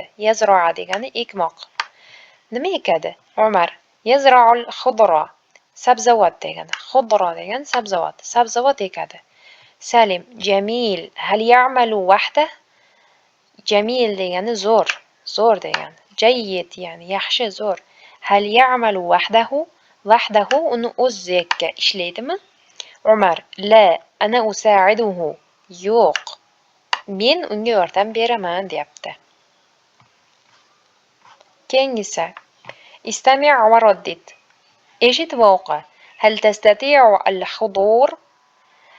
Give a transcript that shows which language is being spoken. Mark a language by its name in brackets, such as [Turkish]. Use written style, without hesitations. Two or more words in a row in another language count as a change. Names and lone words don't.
[Uzbek] Yazra' degani ekmoq. Nima ekadi? Umar. [Arabic] يزرع الخضرة. [Uzbek] Sabzavot degani. Khudra degani sabzavot. Sabzavot ekadi. Salim. Jamil. [Arabic] هل يعمل وحده? [Uzbek] Jamil degani zo'r. Zo'r degani. Jayyid ya'ni yaxshi, zo'r. [Arabic] هل يعمل وحده? [Uzbek] Wahdahu uni o'ziga ishlaydimi? Umar. [Arabic] لا، أنا أساعده. Yo'q. [Uzbek] Men unga yordam beraman deyapti. Keyingisi. [Arabic] استمع وردد. [Uzbek] Eshit va o'qi. [Arabic] هل تستطيع الحضور?